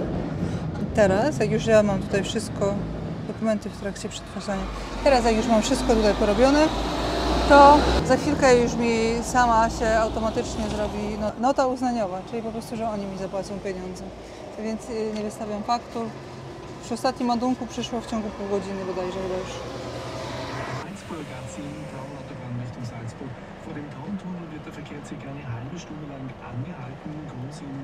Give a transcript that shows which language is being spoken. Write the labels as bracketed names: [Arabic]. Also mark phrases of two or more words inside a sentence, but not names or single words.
[Polish] I teraz, jak już ja mam tutaj wszystko, dokumenty w trakcie przetwarzania, teraz jak już mam wszystko tutaj porobione, to za chwilkę już mi sama się automatycznie zrobi nota uznaniowa, czyli po prostu, że oni mi zapłacą pieniądze. Więc nie wystawiam faktur. Przy ostatnim ładunku przyszło w ciągu pół godziny bodajże chyba już. [German] Salzburger A10 Grauautobahn Richtung Salzburg. Vor dem Trauntunnel wird der Verkehr ca. eine halbe Stunde lang angehalten. Große